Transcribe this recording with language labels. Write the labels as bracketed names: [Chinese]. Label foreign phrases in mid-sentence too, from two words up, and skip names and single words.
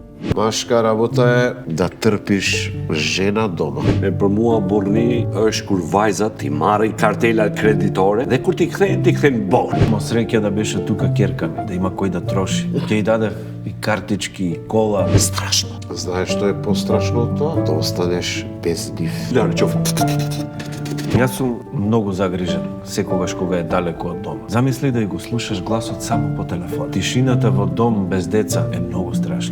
[Macedonian] Машка работа е да трпиш жена дома. [Albanian] Për mua burri është kur vajza ti marrin kartela kreditore dhe kur ti kthejnë borë. [Macedonian] Ма среќа да беше тука керка ми, да има кој да троши. Ќе ја дадев и картички, и кола. Страшно. Знаеш што е пострашно од тоа? Да останеш без нив. Ларчов. Јас сум многу загрижен, секогаш кога е далеку од дома. Замисли да ја го слушаш гласот само по телефон. Тишината во дом без деца е многу страшна.